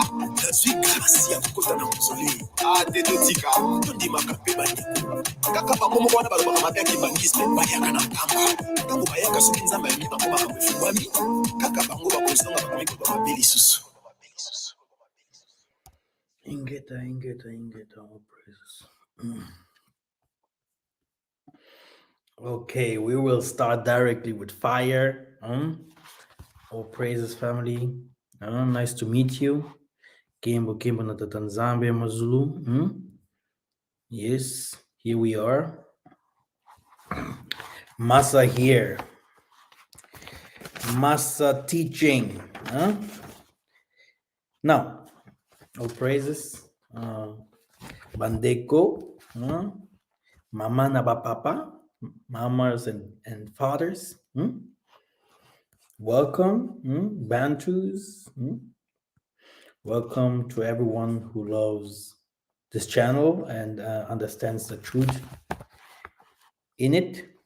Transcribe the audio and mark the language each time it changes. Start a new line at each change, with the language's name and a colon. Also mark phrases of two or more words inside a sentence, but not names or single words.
Lingala: Nazwi grasi ya kokota na mozole. Te totika, tondimaka mpe bandeko. Kaka bango moko wana balobaka mabe ya kibangisme bayaka na nkamba. Ntango bayaka soki Nzambe ayambi bango makambo efungwami. Kaka bango bakozonga bakomi koloba mabe lisusu. Ingeta,
English: all praises. Okay, we will start directly with fire. All praises, family. Nice to meet you. Kimbo na Tatanzambia Mazulu. Yes, here we are. Massa here. Massa teaching. Now, all praises.
Lingala: Bandeko. Mama na papa.
English: Mamas and fathers. Welcome, Bantus. Welcome to everyone who loves this channel and understands the truth in it.